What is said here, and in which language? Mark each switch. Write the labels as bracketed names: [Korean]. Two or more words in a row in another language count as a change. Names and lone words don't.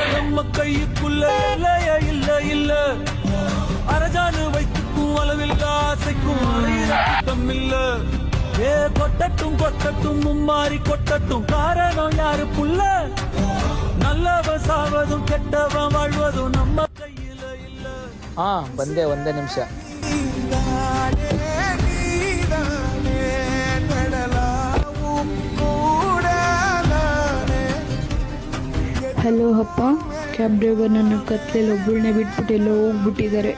[Tamil] நம்ம கைக்குள்ள இல்லையே இல்ல இல்ல அரஜானு வைத்துக்கும் அளவில்ல ஆசைக்கும் அறையிடம் இல்ல ஏ கொட்டட்டும் கொட்டட்டும் மும்மாறி கொட்டட்டும் காரணம் யாரு புள்ள நல்லவன் சாவதும் கெட்டவன் வாழ்வதும் நம்ம கையில இல்ல [Kannada] ಬಂದೆ ಒಂದೇ ನಿಮಿಷ. ಹಲೋ ಅಪ್ಪ, [English] cab driver [Kannada] ನನ್ನ ಕತ್ಲೆಯಲ್ಲಿ ಒಬ್ಬಳನ್ನೇ ಬಿಟ್ಬಿಟ್ಟು ಎಲ್ಲೋ ಹೋಗ್ಬಿಟ್ಟಿದ್ದಾರೆ.